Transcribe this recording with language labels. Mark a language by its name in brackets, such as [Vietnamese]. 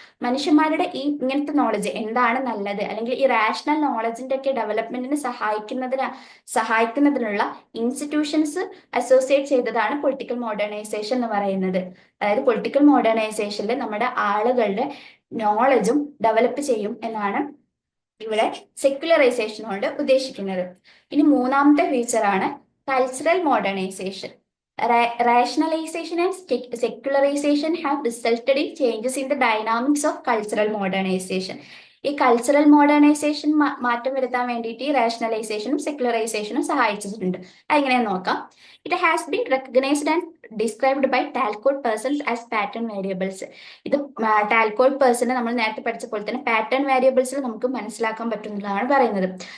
[Malayalam] മനുഷ്യന്മാരുടെ ഈ ഇങ്ങനത്തെ നോളജ് എന്താണ് നല്ലത് അല്ലെങ്കിൽ ഈ റാഷണൽ നോളജിന്റെ ഒക്കെ ഡെവലപ്മെന്റിന് സഹായിക്കുന്നതിനുള്ള ഇൻസ്റ്റിറ്റ്യൂഷൻസ് അസോസിയേറ്റ് ചെയ്തതാണ് പൊളിറ്റിക്കൽ മോഡേണൈസേഷൻ എന്ന് പറയുന്നത്. അതായത് പൊളിറ്റിക്കൽ മോഡേണൈസേഷനിൽ നമ്മുടെ ആളുകളുടെ നോളജും ഡെവലപ്പ് ചെയ്യും എന്നാണ് ഇവിടെ സെക്യുലറൈസേഷൻ കൊണ്ട് ഉദ്ദേശിക്കുന്നത്. ഇനി മൂന്നാമത്തെ ഫീച്ചർ ആണ് cultural modernisation. [English] Rationalization and secularization have resulted in changes in the dynamics of cultural modernization. [Malayalam] ഈ കൾച്ചറൽ മോഡേണൈസേഷൻ മാറ്റം വരുത്താൻ വേണ്ടിയിട്ട് ഈ റാഷണലൈസേഷനും സെക്യുലറൈസേഷനും സഹായിച്ചിട്ടുണ്ട്. അതെങ്ങനെയാന്ന് നോക്കാം. [English] It has been recognised and described by Talcott Parsons as pattern variables. [Malayalam] ഇത് ടാൽകോട്ട് പേഴ്സണെ നമ്മൾ നേരത്തെ പഠിച്ച പോലെ തന്നെ പാറ്റേൺ വേരിയബിൾസിൽ നമുക്ക് മനസ്സിലാക്കാൻ പറ്റുന്നതാണ് പറയുന്നത്.